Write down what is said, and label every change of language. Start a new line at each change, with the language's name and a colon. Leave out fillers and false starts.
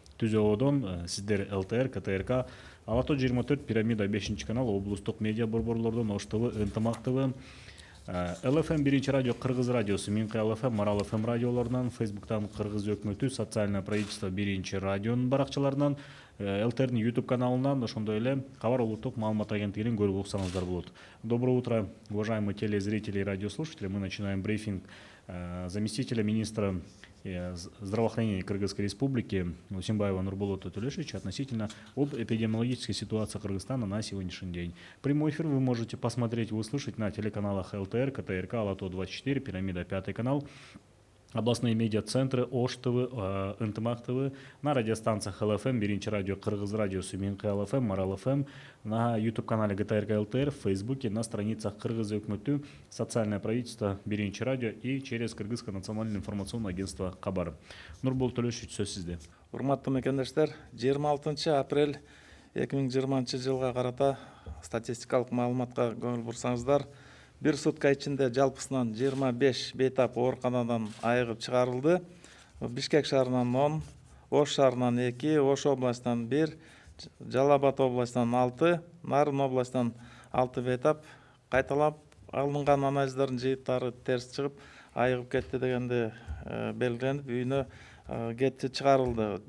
Kyrgyz: ТүЗООдон сиздер ЛТР, КТРК, Ала тоо 24, Пирамида 5 канал, облустук медиа борборлордон Ош ТВ, Ынтымак ТВ, ЛФМ 1 радио, Кыргыз радиосу, Минкы ЛФМ, Марал ФМ радиолорунан, Фейсбуктан Кыргыз өкмөтү, Социальное правительство 1 радионун баракчаларынан, ЛТРнин YouTube каналынан, ошондой эле Кабар улуттук маалымат агенттигинен көрүп уксаңыздар болот.
Russian: Доброе утро, уважаемые телезрители и радиослушатели. Мы начинаем брифинг заместителя министра здравоохранения Кыргызской Республики Усимбаева Нурболота Төлешевича относительно об эпидемиологической ситуации Кыргызстана на сегодняшний день. Прямой эфир вы можете посмотреть и услышать на телеканалах ЛТР, КТРК, Ала тоо 24, Пирамида 5 канал, областные медиа-центры, Ош ТВ, Ынтымак ТВ, на радиостанциях ЛФМ, 1 радио, Кыргыз радиосу, Минкы ЛФМ, Марал ФМ, на YouTube-канале ГТРК ЛТР, в Фейсбуке, на страницах Кыргыз өкмөтү, Социальное правительство, 1 радио и через Кыргызское национальное информационное агентство Кабар.
Kyrgyz: Нурболот Төлөшевич, сөз сизде. Урматтуу мекендештер, 26 апрель 2020 жылга карата статистикалык маалыматка көңүл бурсаңыздар, бир сутка ичинде жалпысынан 25 бейтап ооруканадан айыгып чыгарылды. Бишкек шаарынан 10, Ош шаарынан 2, Ош областынан 1, Жалал Абад областынан 6, Нарын областынан 6 бейтап кайталап алынган анализдердин жыйынтыктары терс чыгып, айыгып кетти дегенде белгиленип, үйүнө кетти чыгарылды.